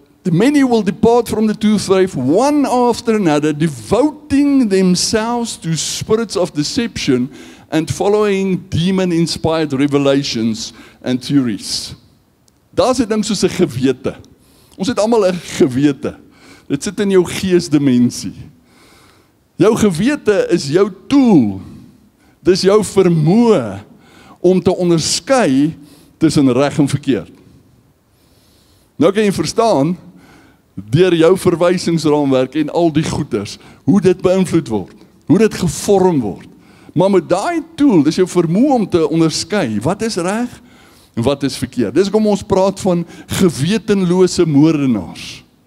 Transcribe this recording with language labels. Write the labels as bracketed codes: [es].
[en] Many will depart from the truth, one after another, devoting themselves to spirits of deception and following demon-inspired revelations and theories. [af] Daar's 'n ding soos 'n gewete. Ons het almal 'n gewete. Dit sit in jou geesdimensie. Jou gewete is jou tool. Dis jou vermoë om te onderskei tussen reg en verkeerd. Nou kan jy verstaan, deur jou verwysingsraamwerk en al die goeders, hoe dit beïnvloed word, hoe dit gevorm word. Maar met daai tool, dis jou vermoë om te onderskei, wat is reg en wat is verkeerd. Dis hoekom ons praat van gewetenlose moordenaars.